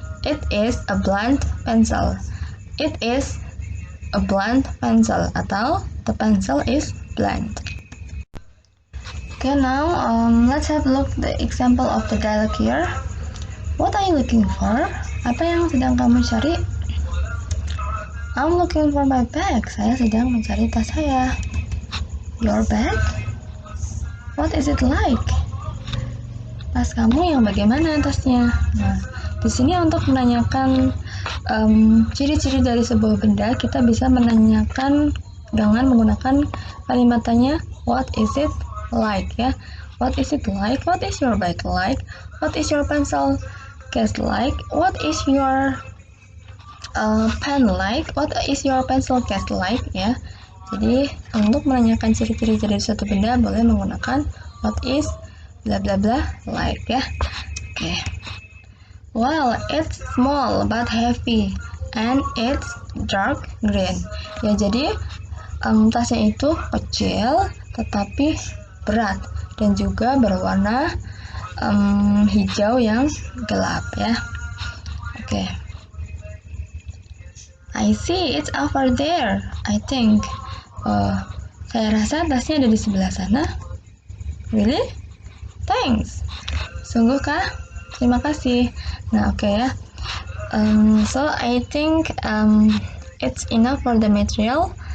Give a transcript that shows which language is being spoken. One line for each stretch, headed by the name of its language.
English: It is a blunt pencil. It is a blunt pencil, atau the pencil is blunt. Okay, now let's have a look at the example of the dialogue here. What are you looking for?
Indonesian: Apa yang sedang kamu cari?
English: I'm looking for my bag.
Indonesian: Saya sedang mencari tas saya.
English: Your bag? What is it like?
Indonesian: Tas kamu yang bagaimana tasnya? Nah, di sini untuk menanyakan ciri-ciri dari sebuah benda, kita bisa menanyakan dengan menggunakan kalimat tanya,
English: what is it like
Indonesian: ya?
English: What is it like? What is your bag like? What is your pencil case like? What is your pen like? What is your pencil case like
Indonesian: ya? Jadi untuk menanyakan ciri-ciri dari suatu benda boleh menggunakan
English: what is bla bla bla like
Indonesian: ya. Oke.
English: Well, it's small but heavy and it's dark green.
Indonesian: Ya, jadi tasnya itu kecil tetapi berat dan juga berwarna hijau yang gelap ya. Oke.
English: I see it's over there, I think.
Indonesian: Saya rasa tasnya ada di sebelah sana.
English: Really? Thanks.
Indonesian: Sungguh kah? Terima kasih. Nah, oke ya.
English: So I think it's enough for the material.